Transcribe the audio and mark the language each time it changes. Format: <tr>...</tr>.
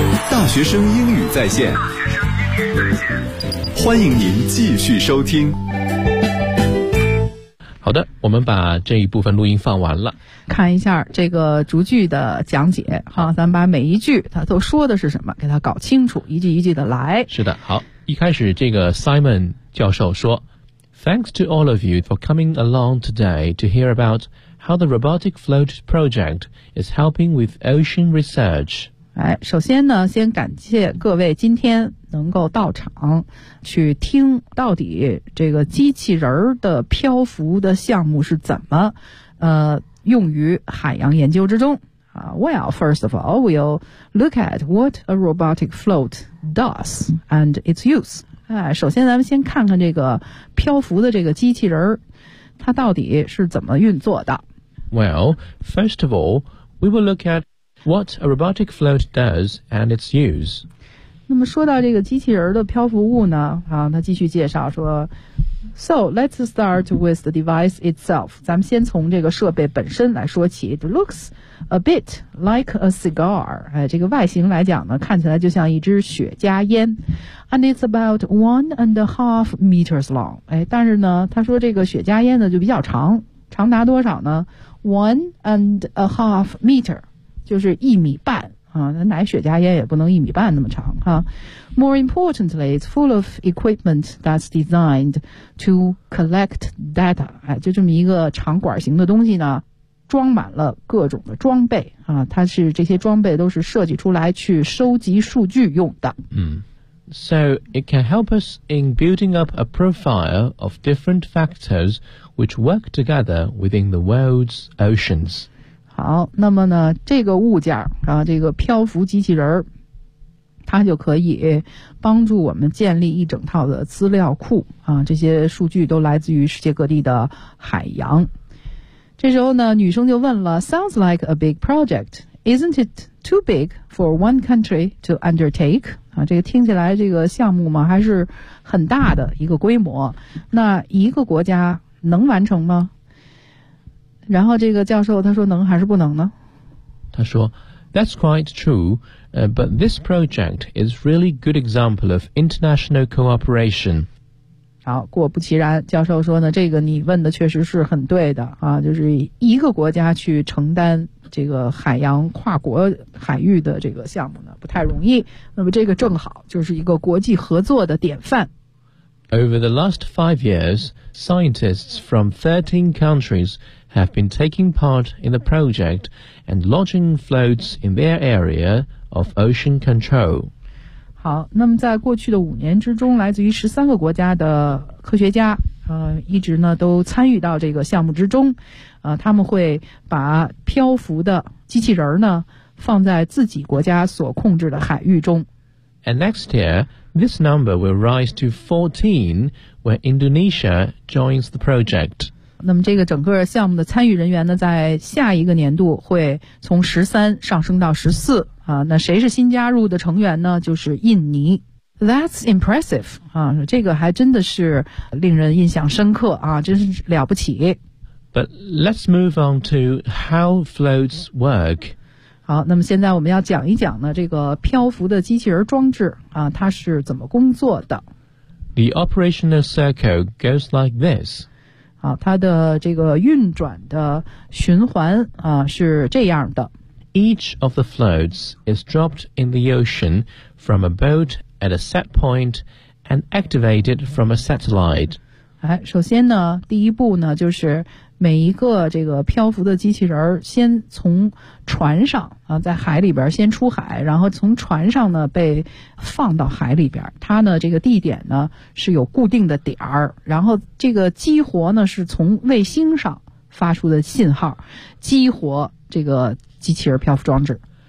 <zh>大学生英语在线，欢迎您继续收听。好的，我们把这一部分录音放完了，看一下这个逐句的讲解哈，咱把每一句他都说的是什么给他搞清楚，一句一句的来。是的，好，一开始这个 Simon 教授说</zh> <en>Thanks to all of you for coming along today to hear about how the Robotic Float Project is helping with ocean research。</en> <zh>哎，首先呢先感谢各位今天能够到场去听到底这个机器人的漂浮的项目是怎么用于海洋研究之中。</zh> <en>Well, first of all, we'll look at what a robotic float does and its use.</en> <zh>首先咱们先看看这个漂浮的这个机器人它到底是怎么运作的。</zh> <en>Well, first of all, we will look at what a robotic float does and its use.</en> <zh>那么说到这个机器人的漂浮物呢，啊，他继续介绍说</zh> <en>So let's start with the device itself.</en> <zh>咱们先从这个设备本身来说起。</zh> <en>It looks a bit like a cigar.</en> <zh>哎，这个外形来讲呢，看起来就像一支雪茄烟。</zh> <en>And it's about 1.5 meters long.</en> <zh>哎，但是呢，他说这个雪茄烟呢就比较长，长达多少呢？ 1.5 meter 就是1.5米啊，那奶雪茄烟也不能1.5米那么长。huh?</zh> <en>More importantly, it's full of equipment that's designed to collect data.</en> <zh>哎，就这么一个场馆型的东西呢，装满了各种的装备啊，它是这些装备都是设计出来去收集数据用的。嗯。</zh> <en>So it can help us in building up a profile of different factors which work together within the world's oceans.</en> <zh>好，那么呢，这个物件啊，这个漂浮机器人，它就可以帮助我们建立一整套的资料库啊，这些数据都来自于世界各地的海洋。这时候呢，女生就问了</zh> <en>，Sounds like a big project, isn't it too big for one country to undertake?</en> <zh>啊，这个听起来这个项目嘛还是很大的一个规模，那一个国家能完成吗？然后这个教授他说能还是不能呢？他说</zh> <en>That's quite true, but this project is really good example of international cooperation.</en> <zh>好，果不其然，教授说呢，这个你问的确实是很对的啊，就是一个国家去承担这个海洋跨国海域的这个项目呢不太容易，那么这个正好就是一个国际合作的典范。</zh> <en>Over the last 5 years, scientists from 13 countries have been taking part in the project and launching floats in their area of ocean control.</en> <zh>好，那么在过去的5年之中，来自于13个国家的科学家一直呢都参与到这个项目之中，他们会把漂浮的机器人呢放在自己国家所控制的海域中。</zh> <en>And next year, this number will rise to 14 when Indonesia joins the project.</en> <zh>那么这个整个项目的参与人员呢，在下一个年度会从13上升到14啊。那谁是新加入的成员呢？就是印尼。</zh> <en>That's impressive</en> <zh>啊，这个还真的是令人印象深刻啊，真是了不起。</zh> <en>But let's move on to how floats work.</en> <zh>好，那么现在我们要讲一讲呢，这个漂浮的机器人装置啊，它是怎么工作的。</zh> <en>The operational circle goes like this.</en> <zh>好，它的这个运转的循环啊是这样的。</zh> <en>Each of the floats is dropped in the ocean from a boat at a set point and activated from a satellite.</en> <zh>哎，首先呢，第一步呢就是。每一个这个漂浮的机器人先从船上啊，在海里边先出海，然后从船上呢被放到海里边，它呢这个地点呢是有固定的点儿，然后这个激活呢是从卫星上发出的信号激活这个机器人漂浮装置。</zh>